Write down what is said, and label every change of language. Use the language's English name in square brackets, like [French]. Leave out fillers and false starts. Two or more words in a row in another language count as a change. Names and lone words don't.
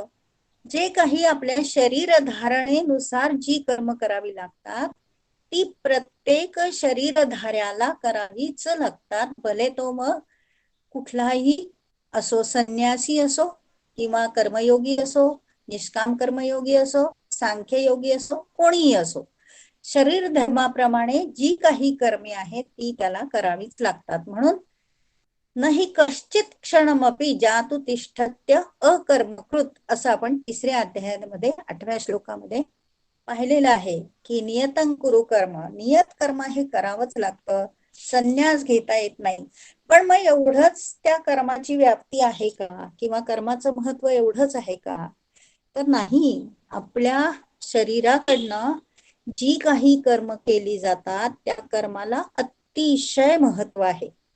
[Marathi] जे काही आपल्या शरीर धारणेनुसार जी कर्म करावी लागतात ती प्रत्येक शरीरधाऱ्याला करावीच लागतात, भले तो मग कुठलाही असो, संन्यासी असो किंवा कर्मयोगी असो, निष्काम कर्मयोगी असो, सांख्ययोगी असो, कोणीही असो, शरीर धर्माप्रमाणे जी काही कर्मे आहेत ती त्याला करावीच लागतात. म्हणून [Sanskrit] नाही कश्चित क्षणमपि जातु तिष्ठत्य अकर्मकृत [Marathi] असं आपण 3ऱ्या अध्यायामध्ये 8व्या श्लोकामध्ये पाहिलेलं आहे की [Sanskrit] नियतं कुरु कर्म, [Marathi] नियत कर्म हे करावंच लागतं, संन्यास घेता येत नाही. पण मग एवढंच त्या कर्माची व्याप्ती आहे का, किंवा कर्माचं महत्व एवढंच आहे का? तर नाही. आपल्या शरीराकडनं जी काही कर्म केली जातात त्या कर्माला अतिशय महत्व आहे.